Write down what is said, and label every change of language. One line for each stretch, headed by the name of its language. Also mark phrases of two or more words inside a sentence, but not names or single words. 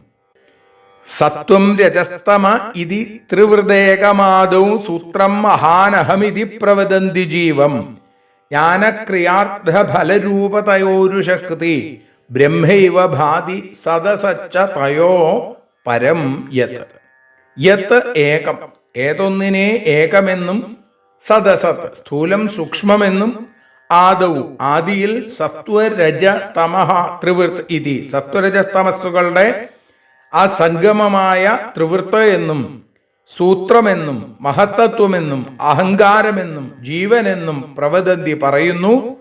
Sanskrit: സത്വം രജസ്തമ ഇതി ത്രിവൃദേകമാദൗ സൂത്രം മഹാനഹമിതി പ്രവദന്തി ജീവം ജ്ഞാനക്രിയാർത്ഥ ഫലരൂപതയോരു ശക്തി ബ്രഹ്മൈവ ഭാതി സദസച്ച തയോ പരം യത്. യത് ഏകം,
Malayalam: ഏതൊന്നിനെ ഏകമെന്നും, സദസത് സ്ഥൂലം സൂക്ഷ്മമെന്നും, ആദൗ ആദിയിൽ
Sanskrit: സത്വരജ തമഹ ത്രിവൃത്ത് ഇതി
Malayalam: സത്വരജസ്തമസ്സുകളുടെ ആ സംഗമമായ ത്രിവൃത്ത് എന്നും, സൂത്രമെന്നും, മഹത്തത്വമെന്നും, അഹങ്കാരമെന്നും, ജീവനെന്നും പ്രവദന്തി പറയുന്നു.